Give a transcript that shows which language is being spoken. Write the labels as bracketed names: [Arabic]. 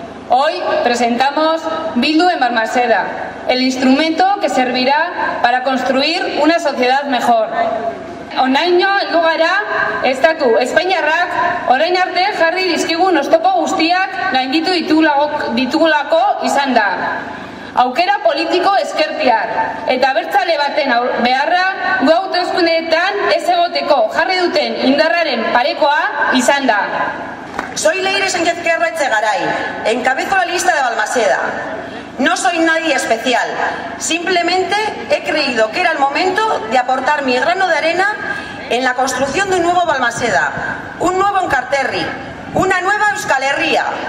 [Spanish] Hoy presentamos Bildu en Balmaseda, el instrumento que servirá para construir una sociedad mejor. [Basque] Honaino heldu gara, estatu espainiarrak orain arte jarri dizkigun oztopo guztiak gainditu ditugulako izan da. Aukera politiko ezkertiar eta abertzale baten beharra gu hauteskundeetan ez egoteko jarri duten indarraren parekoa izan da. [Spanish] Soy Leire Sánchez Querra Etxegaray, encabezo la lista de Balmaseda. No soy nadie especial, simplemente he creído que era el momento de aportar mi grano de arena en la construcción de un nuevo Balmaseda, un nuevo Enkarterri, una nueva Euskal Herria.